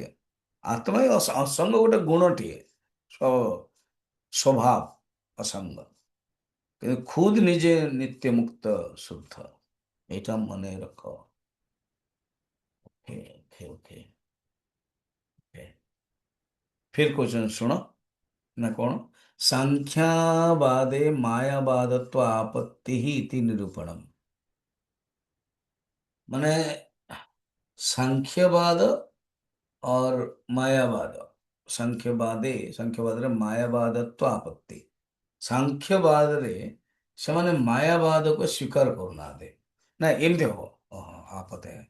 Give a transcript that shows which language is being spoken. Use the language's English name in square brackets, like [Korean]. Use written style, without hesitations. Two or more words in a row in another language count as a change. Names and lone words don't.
[Odia] ଆତ୍ମା ହିଁ ଅସଙ୍ଗ, ଗୋଟେ ଗୁଣଟିଏ, ସ୍ୱଭାବ ଅସଙ୍ଗ, କିନ୍ତୁ ଖୁଦ ନିଜେ ନିତ୍ୟ ମୁକ୍ତ ଶୁଦ୍ଧ। ଏଇଟା ମନେ ରଖ। [English] okay, okay, okay, okay. [Hindi] फिर क्वेश्चन सुनो ना, कौन? [Sanskrit] सांख्यावादे मायावादत्व आपत्ति ही इति निरूपणम। [Hindi] माने सांख्यवाद और मायावाद, सांख्यवाद रे मायावादत्व आपत्ति। [Odia] ସାଂଖ୍ୟବାଦ ରେ ସେମାନେ ମାୟାବାଦକୁ ସ୍ୱୀକାର କରୁନାହାନ୍ତି। ନା ଏମିତି ହବ? ଆପତ୍ତି